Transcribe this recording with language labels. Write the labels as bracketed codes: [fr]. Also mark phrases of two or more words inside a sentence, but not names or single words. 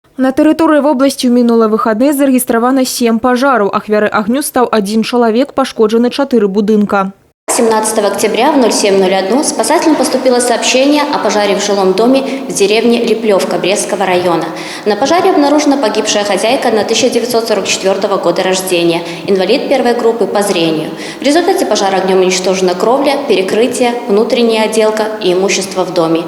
[be] На тэрыторыі вобласці ў мінулыя выхадныя зарэгістравана 7 пажараў. Ахвярай агню стаў 1 чалавек, пашкоджаны 4 будынка. [ru] 17 октября в 07:01 спасателям поступило сообщение о пожаре в жилом доме в деревне Липлевка Брестского района. На пожаре обнаружена погибшая хозяйка на 1944 года рождения, инвалид первой группы по зрению. В результате пожара огнем уничтожена кровля, перекрытие, внутренняя отделка и имущество в доме.